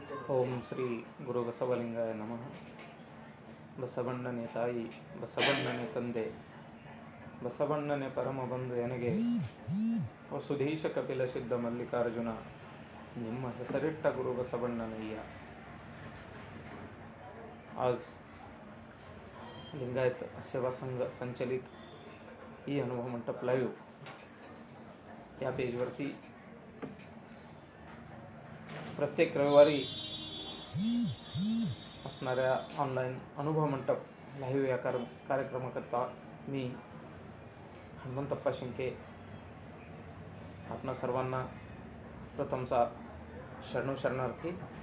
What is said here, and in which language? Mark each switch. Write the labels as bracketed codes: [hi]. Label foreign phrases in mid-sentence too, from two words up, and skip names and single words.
[kn] ಓಂ ಶ್ರೀ ಗುರು ಬಸವಲಿಂಗಾಯ ನಮಃ. ಬಸವಣ್ಣನೆ ತಾಯಿ, ಬಸವಣ್ಣನೆ ತಂದೆ, ಬಸವಣ್ಣನೆ ಪರಮ ಬಂಧು ಎನಗೆ ವಸುಧೀಶ ಕಪಿಲ ಸಿದ್ಧ ಮಲ್ಲಿಕಾರ್ಜುನ, ನಿಮ್ಮ ಹೆಸರಿಟ್ಟ गुरु बसवಣ್ಣनಯ್ಯ. [mr] आज लिंगायत सेवा संघ संचलित ई अनुभव मंडप लाईव्ह या पेजवरती प्रत्येक रविवारी असणाऱ्या ऑनलाईन अनुभव मंडप लाईव्ह या कार्यक्रमाकरता मी हनुमंतप्पा शिंके आपणा सर्वांना प्रथमचा शरणार्थी.